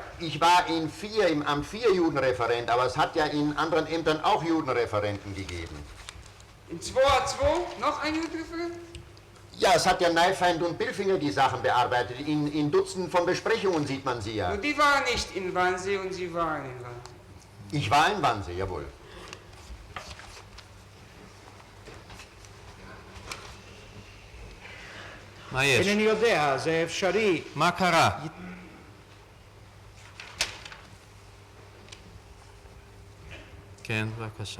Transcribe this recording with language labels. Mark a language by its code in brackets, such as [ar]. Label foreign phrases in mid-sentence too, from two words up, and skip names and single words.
[de] Ich war im Amt 4 Judenreferent, aber es hat ja in anderen Ämtern auch Judenreferenten gegeben. In 2a2 noch ein Judenreferent? Ja, es hat ja Neifeind und Billfinger die Sachen bearbeitet. In Dutzenden von Besprechungen sieht man sie ja. Nur die waren nicht in Wannsee und Sie waren in Wannsee. Ich war in Wannsee, jawohl. [he] מה יש? אינני יודע, זה אפשרי. מה קרה? כן, בבקשה.